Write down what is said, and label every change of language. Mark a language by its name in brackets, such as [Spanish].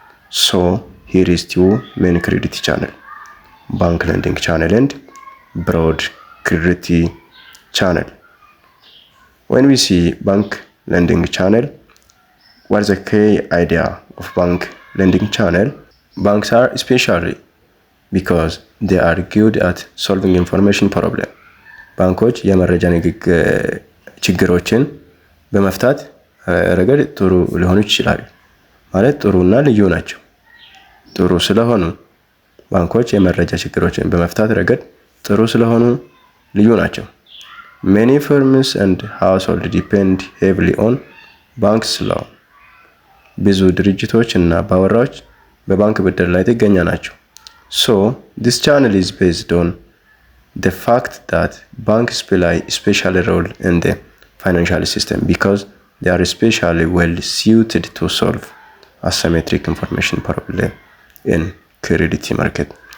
[English] So here is two main credit channel, bank lending channel and broad credit channel. When we see bank lending channel, what is the key idea of bank lending channel? Banks are especially because they are good at solving information problem. [Amharic] ባንኮች የመረጃ ችግሮችን በመፍታት ረገድ ጥሩ ሊሆኑ ይችላሉ። ማለት ጥሩና ልዩ ናቸው። ጥሩ ስለሆኑ ባንኮች የመረጃ ችግሮችን በመፍታት ረገድ ጥሩ ስለሆኑ ልዩ ናቸው። [English] Many firms and households depend heavily on banks loan. [Amharic] ብዙ ድርጅቶች እና ባወራዎች በባንክ ብድር ላይ ጥገኛ ናቸው። [English] So this channel is based on the fact that banks play a special role in the financial system because they are especially well suited to solve asymmetric information problem in credit market.